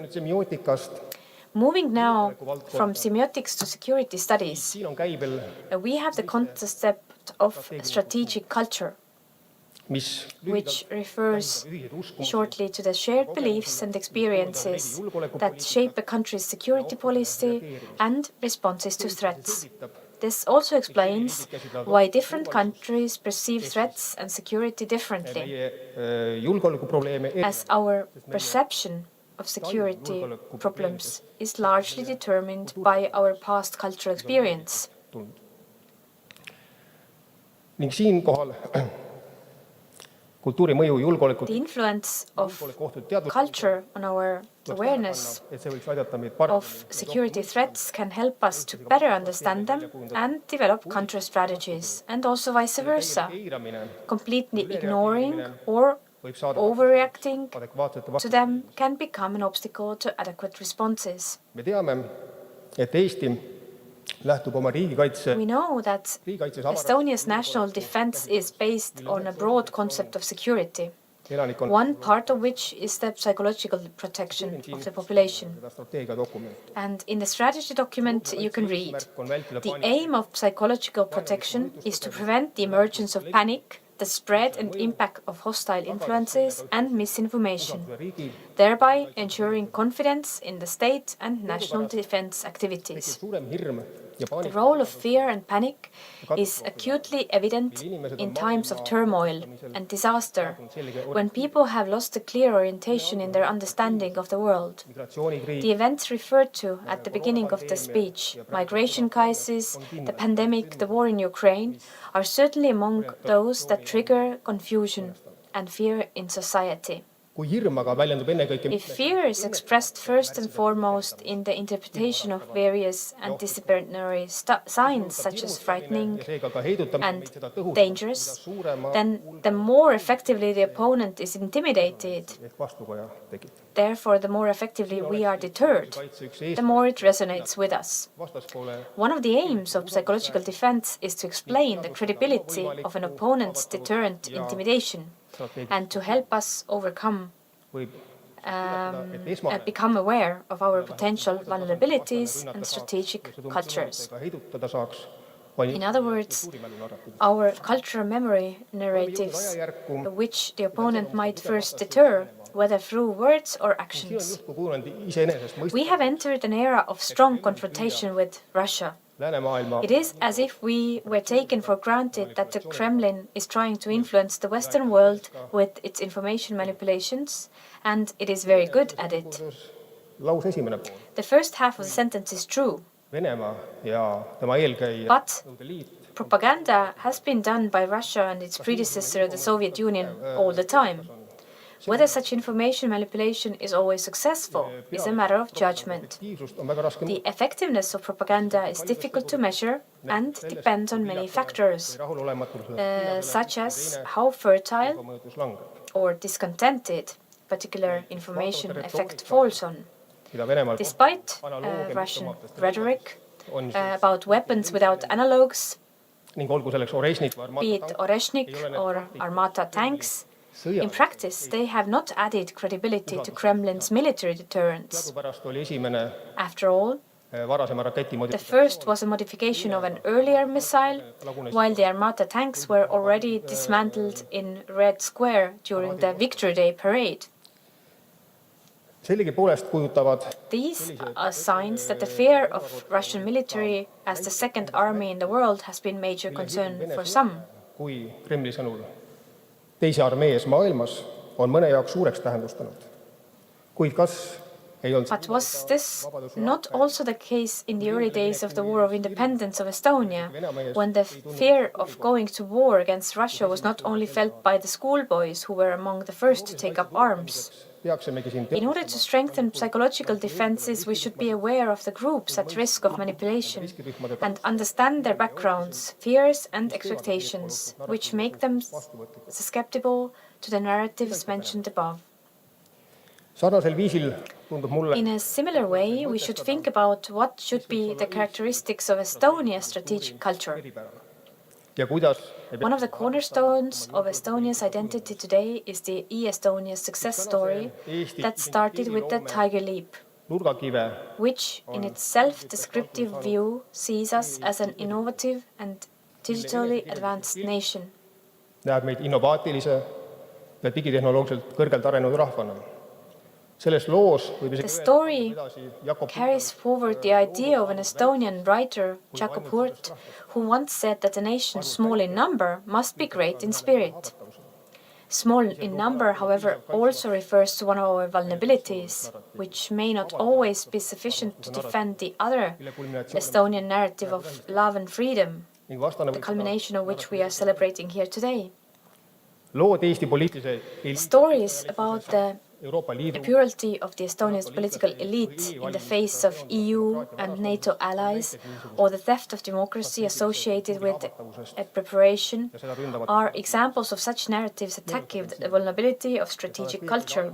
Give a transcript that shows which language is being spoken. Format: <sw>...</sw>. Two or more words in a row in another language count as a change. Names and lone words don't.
<en>Moving now from semiotics to security studies, we have the concept of strategic culture, which refers shortly to the shared beliefs and experiences that shape a country's security policy and responses to threats. This also explains why different countries perceive threats and security differently, as our perception of security problems is largely determined by our past cultural experience.</en> <et>Ning siinkohal kultuuri mõju julgeolekut</et> <en>The influence of culture on our awareness of security threats can help us to better understand them and develop counter strategies, and also vice versa. Completely ignoring or overreacting to them can become an obstacle to adequate responses.</en> <et>Me teame, et Eesti lähtub oma riigikaitse</et> <en>We know that Estonia's national defense is based on a broad concept of security, one part of which is the psychological protection of the population.</en> <et>strateegiadokument.</et> <en>And in the strategy document you can read, the aim of psychological protection is to prevent the emergence of panic, the spread and impact of hostile influences and misinformation, thereby ensuring confidence in the state and national defense activities.</en> <et>Suurem hirm ja</et> <en>The role of fear and panic is acutely evident in times of turmoil and disaster, when people have lost a clear orientation in their understanding of the world. The events referred to at the beginning of the speech, migration crisis, the pandemic, the war in Ukraine, are certainly among those that trigger confusion and fear in society.</en> <et>Kui hirm aga väljendub ennekõike</et> <en>If fear is expressed first and foremost in the interpretation of various anticipatory signs such as frightening and dangerous, then the more effectively the opponent is intimidated.</en> <et>vastukaja tekib.</et> <en>Therefore, the more effectively we are deterred, the more it resonates with us.</en> <et>Vastaspoole</et> <en>One of the aims of psychological defense is to explain the credibility of an opponent's deterrent intimidation and to help us overcome</en> <et>võib</et> <en>and become aware of our potential vulnerabilities and strategic cultures.</en> <et>heidutada saaks.</et> <en>In other words, our cultural memory narratives, which the opponent might first deter, whether through words or actions. We have entered an era of strong confrontation with Russia. It is as if we were taken for granted that the Kremlin is trying to influence the Western world with its information manipulations, and it is very good at it.</en> <et>Lause esimene pool.</et> <en>The first half of the sentence is true,</en> <et>Venemaa ja tema eelkäija</et> <en>but propaganda has been done by Russia and its predecessor, the Soviet Union, all the time. Whether such information manipulation is always successful is a matter of judgment.</en> <et>on väga raske</et> <en>The effectiveness of propaganda is difficult to measure and depends on many factors, such as how fertile</en> <et>mõjutus langeb,</et> <en>or discontented particular information effect falls on.</en> <et>mida Venemaal</et> <en>Despite Russian rhetoric about weapons without analogues,</en> <et>ning olgu selleks Oresnik või</et> <en>be it Oreshnik or Armata tanks, in practice they have not added credibility to Kremlin's military deterrence.</en> <et>pärast oli esimene</et> <en>After all,</en> <et>varasema raketi</et> <en>the first was a modification of an earlier missile, while the Armata tanks were already dismantled in Red Square during the Victory Day parade.</en> <et>Sellegipoolest kujutavad</et> <en>These are signs that the fear of Russian military as the second army in the world has been major concern for some.</en> <et>kui Kremli sõnul teise armees maailmas on mõne jaoks suureks tähendustanud. Kuid kas ei olnud</et> <en>But was this not also the case in the early days of the War of Independence of Estonia, when the fear of going to war against Russia was not only felt by the schoolboys who were among the first to take up arms?</en> <et>peaksimegi siin</et> <en>In order to strengthen psychological defenses, we should be aware of the groups at risk of manipulation and understand their backgrounds, fears and expectations, which make them susceptible to the narratives mentioned above.</en> <et>sarnasel viisil tundub mulle</et> <en>In a similar way, we should think about what should be the characteristics of Estonia's strategic culture.</en> <et>ja kuidas</et> <en>One of the cornerstones of Estonia's identity today is the e-Estonia's success story that started with the Tiger Leap,</en> <et>nurgakive</et> <en>which in its self-descriptive view sees us as an innovative and digitally advanced nation.</en> <et>näeb meid innovaatilise ja digitehnoloogiliselt kõrgelt arenenud rahvana. Selles loos võib</et> <en>The</en> <et>isegi</et> <en>story</en> <et>edasi Jakob</et> <en>carries forward the idea of an Estonian writer, Jakob Hurt, who once said that a nation small in number must be great in spirit. Small in number, however, also refers to one of our vulnerabilities, which may not always be sufficient to defend the other Estonian narrative of love and freedom,</en> <et>ning vastane</et> <en>the culmination of which we are celebrating here today.</en> <et>lood Eesti poliitilise</et> <en>Stories about the</en> <et>Euroopa Liidu</et> <en>purity of the Estonian political elite in the face of EU and NATO allies, or the theft of democracy associated with a preparation, are examples of such narratives attacking the vulnerability of strategic culture.</en>